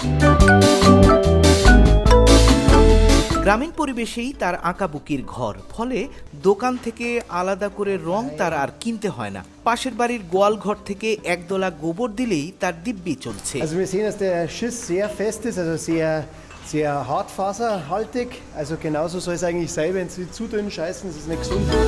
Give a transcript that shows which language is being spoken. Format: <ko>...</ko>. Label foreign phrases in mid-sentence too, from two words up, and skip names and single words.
<bn>গ্রামীণ পরিবেশেই তার আঁকাবুকির ঘর, ফলে দোকান থেকে আলাদা করে রং তার আর কিনতে হয় না। পাশের বাড়ির গোয়াল ঘর থেকে একদলা গোবর দিলেই তার দিব্যি চলছে।</bn> <de>Sehr hartfaserhaltig, also genauso soll es eigentlich sein, wenn Sie zu dünn scheißen, das ist nicht gesund.</de>